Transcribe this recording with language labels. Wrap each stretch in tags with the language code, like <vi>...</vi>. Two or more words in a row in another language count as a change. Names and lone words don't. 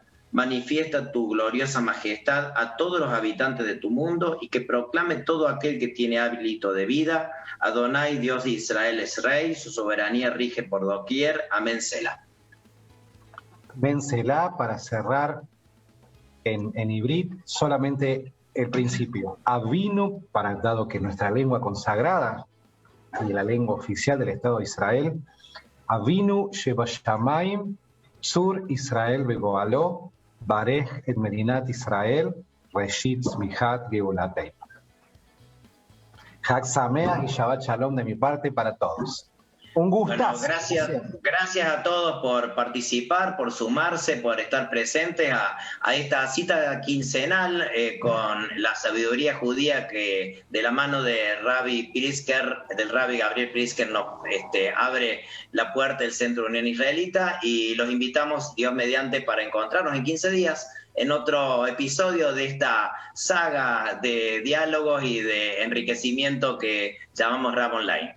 <es>Manifiesta tu gloriosa majestad a todos los habitantes de tu mundo, y que proclame todo aquel que tiene hálito de vida: Adonai, Dios de Israel, es Rey, su soberanía rige por doquier. Amén, Selah. Amén, Selah, para cerrar en Ibrit, solamente el principio. Avinu, dado que nuestra lengua consagrada y la lengua oficial del Estado de Israel,</es> <he>אבינו שבשמים, צור ישראל וגואלו, ברך את מדינת ישראל, ראשית צמיחת גאולתנו. חג שמח</he> <es>y</es> <he>שבת שלום</he> <es>de mi parte para todos. Un gustazo. Bueno, gracias a todos por participar, por sumarse, por estar presentes a esta cita quincenal con la sabiduría judía que de la mano de Rabbi Prisker, del Rabbi Gabriel Prisker, nos abre la puerta del Centro de Unión Israelita, y los invitamos, Dios mediante, para encontrarnos en 15 días en otro episodio de esta saga de diálogos y de enriquecimiento que llamamos Rab Online.</es>